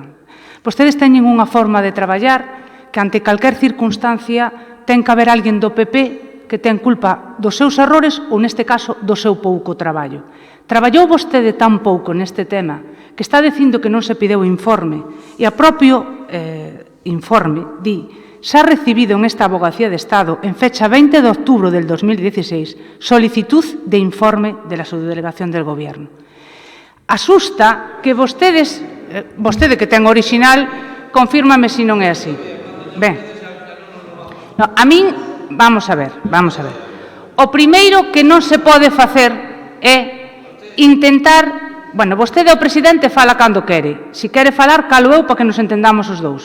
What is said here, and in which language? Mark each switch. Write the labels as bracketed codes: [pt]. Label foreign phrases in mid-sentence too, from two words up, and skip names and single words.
[gl] Vostedes teñen unha forma de traballar que ante calquer circunstancia ten que haber alguén do PP que ten culpa dos seus errores ou, neste caso, do seu pouco traballo. Traballou vostede tan pouco neste tema que está dicindo que non se pideu informe e a propio informe di [es] se ha recibido en esta Abogacía de Estado en fecha 20 de outubro del 2016 solicitud de informe de la subdelegación del Gobierno. [gl] Asusta que vostedes, vostede que ten original, confírmame se non é así. Ben, a min vamos a ver. O primeiro que non se pode facer é intentar... Bueno, vostede o presidente fala cando quere. Se quere falar, calo eu para que nos entendamos os dous.